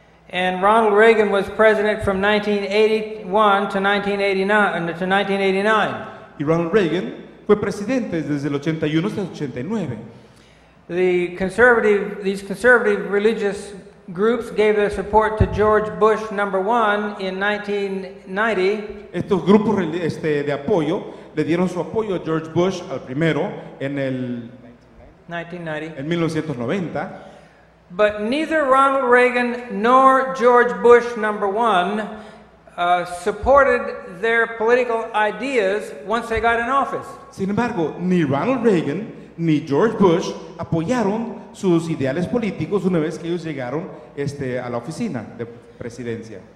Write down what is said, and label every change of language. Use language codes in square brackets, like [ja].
[en] And Ronald Reagan was president from 1981 to 1989. [es] Y Ronald Reagan fue presidente desde el 81 hasta el 89. [en] These conservative religious groups gave their support to George Bush #1 in 1990. [es] Estos grupos de apoyo le dieron su apoyo a George Bush al primero en 1990. [en] But neither Ronald Reagan nor George Bush #1 supported their political ideas once they got in office. [es] Sin embargo, ni Ronald Reagan ni George Bush apoyaron sus ideales políticos una vez que ellos llegaron a la oficina de presidencia.